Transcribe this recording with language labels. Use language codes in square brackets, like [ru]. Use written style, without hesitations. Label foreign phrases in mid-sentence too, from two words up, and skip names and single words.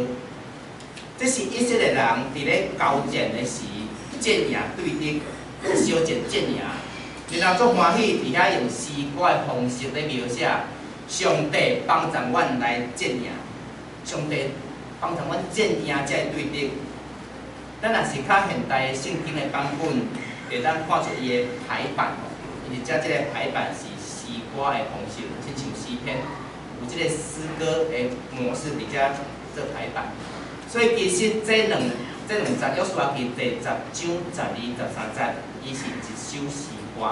[nan] 这是以色列人伫咧交战的时，战赢对敌，相战战赢，然后足欢喜伫遐用诗歌的方式咧描写上帝帮助阮来战赢，上帝帮助阮战赢遮个对敌。咱若是较现代圣经的版本，会当看出伊的排版吼，伊遮即个排版是诗歌的方式，亲像诗篇，有即个诗歌的模式伫遮做排版。所以其实这两节约书亚记第10章12、13节，伊是一首诗歌。